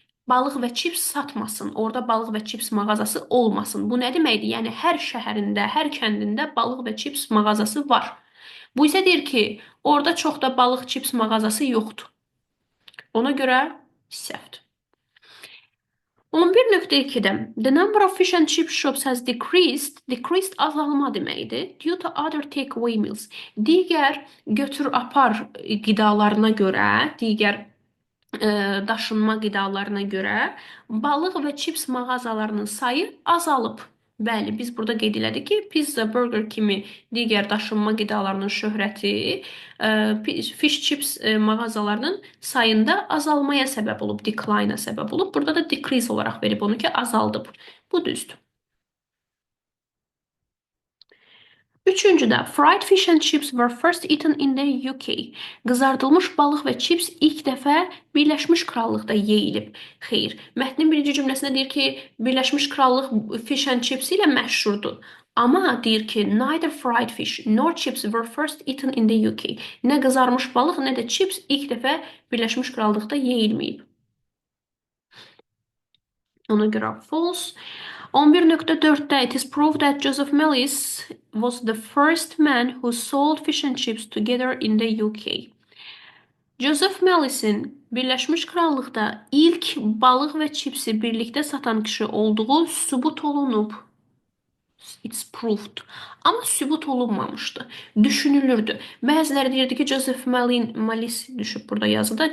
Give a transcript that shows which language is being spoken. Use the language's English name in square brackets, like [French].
[Azerbaijani] balıq və chips satmasın. Orada balıq və chips mağazası olmasın. Bu nə deməkdir? Yəni hər şəhərində, hər kəndində balıq və chips mağazası var. Bu isə deyir ki, orada çox da balıq chips mağazası yoxdur. Ona görə səhvdir. [English] 11.2-də the number of fish and chip shops has decreased. Decreased [Azerbaijani] azalma deməkdir. [English] Due to other takeaway meals. [Azerbaijani] Digər götür apar qidalarına görə, digər daşınma qidalarına görə balıq və chips mağazalarının sayı azalıb. Bəli, biz burada qeyd elədik ki, pizza, burger kimi digər daşınma qidalarının şöhrəti fish chips mağazalarının sayında azalmaya səbəb olub, decline-a səbəb olub. Burada da decrease olaraq verib onu ki, azaldıb. Bu düzdür. [English] Üçüncüdə, fried fish and chips were first eaten in the UK. [Azerbaijani] Qızardılmış balıq və chips ilk dəfə Birləşmiş Krallıqda yeyilib. Xeyr, mətnin birinci cümləsində deyir ki, Birləşmiş Krallıq fish and chips ilə məşhurdur. Amma deyir ki, [English] neither fried fish nor chips were first eaten in the UK. [Azerbaijani] Nə qızarmış balıq, nə də chips ilk dəfə Birləşmiş Krallıqda yeyilməyib. Ona görə false. [English] 11.4'də it is proved that Joseph Mellis was the first man who sold fish and chips together in the UK. [Azerbaijani] Joseph Mellis'in Birləşmiş Krallıqda ilk balıq və chipsi birlikdə satan kişi olduğu sübut olunub. [English] It's proved. [Azerbaijani] Amma sübut olunmamışdı. Düşünülürdü. Bəziləri deyirdi ki, Joseph Mellis düşüb burada yazıda.